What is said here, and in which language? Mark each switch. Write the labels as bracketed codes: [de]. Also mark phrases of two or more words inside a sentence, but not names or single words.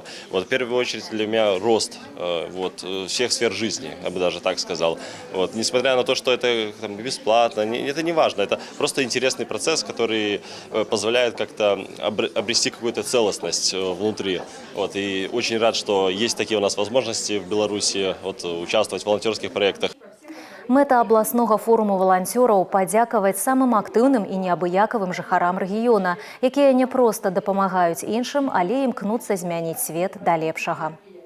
[ru] В первую очередь для меня рост всех сфер жизни, я бы даже так сказал. Несмотря на то, что это бесплатно, это не важно, это просто интересный процесс, который позволяет как-то обрести какую-то целостность внутри. И очень рад, что есть такие у нас возможности в Беларуси участвовать в волонтерских проектах. [be] Мэта абласнога форуму валанцёраў падзякаваць самым актыўным і неабыякавым жыхарам рэгіёна, якія не проста дапамагаюць іншым, але імкнуцца змяніць свет да лепшага.